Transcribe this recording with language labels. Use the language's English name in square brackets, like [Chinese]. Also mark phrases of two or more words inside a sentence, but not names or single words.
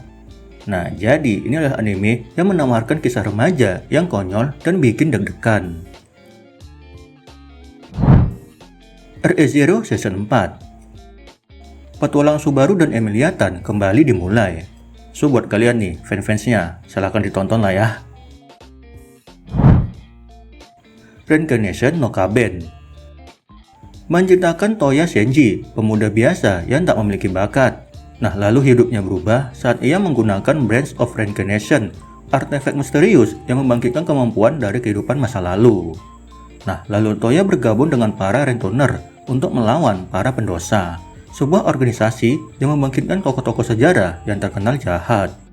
[Indonesian] Nah, jadi ini adalah anime yang menawarkan kisah remaja yang konyol dan bikin deg-degan. Re:Zero Season 4. Petualang Subaru dan Emilia Tan kembali dimulai. So, buat kalian nih, fans-fansnya, silahkan ditonton lah ya. Reincarnation no Kaben menceritakan Toya Senji, pemuda biasa yang tak memiliki bakat. Nah, lalu hidupnya berubah saat ia menggunakan Branch of Reincarnation, artefak misterius yang membangkitkan kemampuan dari kehidupan masa lalu. Nah, lalu Toya bergabung dengan para Rentoner untuk melawan para pendosa, sebuah organisasi yang membangkitkan tokoh-tokoh sejarah yang terkenal jahat.